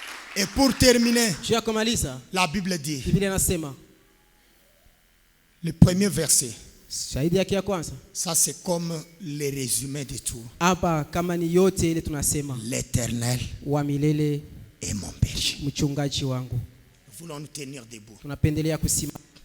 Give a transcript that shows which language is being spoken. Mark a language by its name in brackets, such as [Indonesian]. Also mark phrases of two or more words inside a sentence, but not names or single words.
[French] Et pour terminer, [Swahili] Juu ya kumaliza, [French] la Bible dit, [Swahili] Biblia inasema, [French] le premier verset, [Swahili] shahidi yake ya kwanza, [French] ça c'est comme le résumé de tout. [Swahili] hapa kama ni yote ile tunasema, [French] L'Éternel [Swahili] wa milele [French] est mon berger. [Swahili] mchungaji wangu. [French] Nous voulons nous tenir debout. [Swahili] Tunapendelea kusimama.